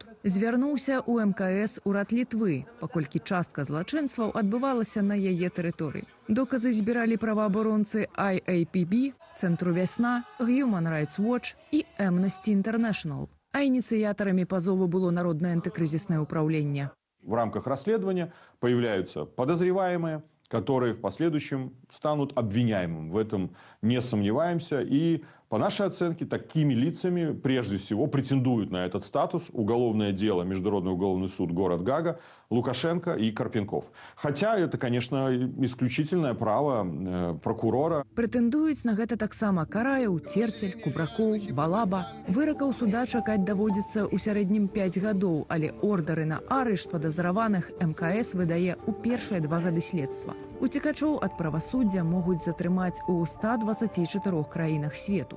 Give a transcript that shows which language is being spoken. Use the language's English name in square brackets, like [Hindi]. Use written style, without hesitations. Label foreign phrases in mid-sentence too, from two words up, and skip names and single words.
[Belarusian] Звярнуўся ў МКС урад Літвы, паколькі частка злачынстваў адбывалася на яе тэрыторыі. Доказы збіралі праваабаронцы IAPB, Цэнтру Вясна, Human Rights Watch і Amnesty International. А ініцыятарамі пазову было Народнае антыкрызіснае ўпраўленне. [Russian] В рамках расследования появляются подозреваемые, которые в последующем станут обвиняемым. В этом не сомневаемся. И по нашей оценке такими лицами прежде всего претендуют на этот статус уголовное дело, Международный уголовный суд, город Гага, Лукашенко и Карпенков. Хотя это, конечно, исключительное право прокурора. [Belarusian] Прэтэндуюць на гэта таксама Караеў, Церцель, Кубракоў, Балаба. Выракаў суда чакаць даводзіцца ў сярэднім 5 гадоў, але ордары на арышт падазраваных МКС выдае ў першыя 2 гады следства. Уцекачоў ад правасуддзя могуць затрымаць у 124 краінах свету.